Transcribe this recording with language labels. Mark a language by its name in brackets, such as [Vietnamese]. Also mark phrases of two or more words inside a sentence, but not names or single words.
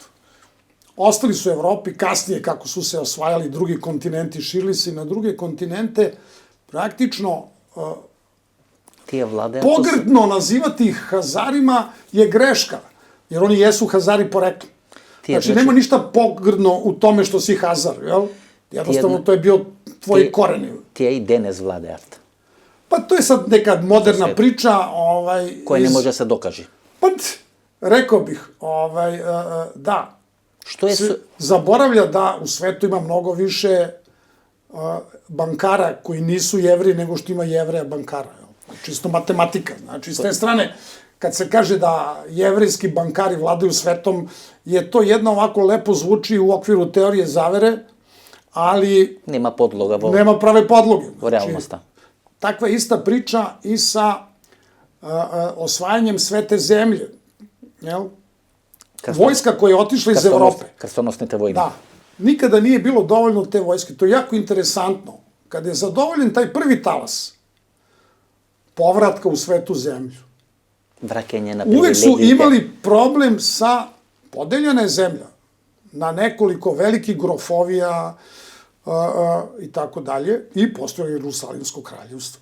[Serbian] Ostali su u Evropi, kasnije kako su se osvajali drugi kontinenti, širili se i na druge kontinente, praktično [Macedonian] Тие владеат [Serbian] pogrdno nazivati ih Hazarima je greška, jer oni jesu Hazari poreklom. Znači, nema ništa pogrdno u tome što si Hazar, jel? Jednostavno, to je bio tvoji koreni. [Macedonian] Тие и денес владеат. [Serbian] Pa to je sad neka moderna priča. [Macedonian] Која не може да се докаже. [Serbian] Pa, rekao bih, da. [Macedonian] Што е [Serbian] Zaboravlja da u svetu ima mnogo više bankara koji nisu jevri nego što ima jevreja bankara. Čisto matematika. Znači, s te strane, kad se kaže da jevrejski bankari vladaju svetom, je to jedno ovako lepo zvuči u okviru teorije zavere, ali [Macedonian] нема подлога во [Serbian] nema prave podloge. [Macedonian] во реалноста. [Serbian] Takva ista priča i sa osvajanjem svete zemlje. Jel? Vojska koja je otišla iz Evrope. [Macedonian] Крстоносните војни. [Serbian] Da. Nikada nije bilo dovoljno te vojske. To je jako interesantno. Kada je zadovoljen taj prvi talas povratka u svetu zemlju, [Macedonian] Vraќање на [Serbian] uvek su [Macedonian] привилегиите. [Serbian] imali problem sa podeljena je zemlja na nekoliko velikih grofovija i tako dalje i postojalo je Jerusalimsko kraljevstvo.